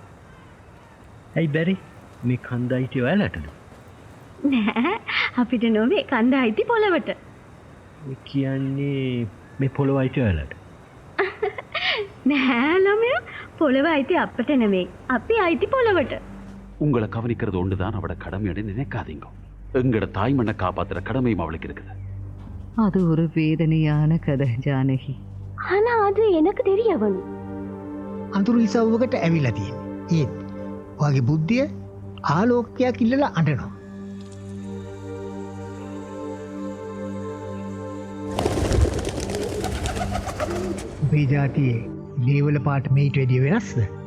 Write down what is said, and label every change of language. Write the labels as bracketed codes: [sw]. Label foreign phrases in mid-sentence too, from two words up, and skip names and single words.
[si] ඇයි බැරි? මේ කන්ද අයිති ඔයාලටද? නෑ අපිට නොවේ කන්ද අයිති පොළවට. ඒ කියන්නේ මේ පොළොව අයිති ඔයාලට? නෑ ළමයා පොළව අයිති අපට නෙමෙයි. අපි අයිති පොළවට. [ta] உங்களை கவனிக்கிறது ஒன்றுதான் அவட கடமைன்னு நினைக்காதீங்க. எங்கட தாய்மண்ணை காப்பாத்துற கடமையும் அவளுக்கு இருக்குது. அது ஒரு வேதனையான கதை ஜானகி. ஆனா அது எனக்கு தெரியவணும். [si] අඳුරු ඉසව්වකට ඇවිල්ලා තියෙන්නේ. ඒත් ඔයාගේ බුද්ධිය ආලෝකයක් ඉල්ලලා අඬනවා. ඔබේ ජාතියේ ලේවල පාට මේට වැඩිය වෙනස්ද?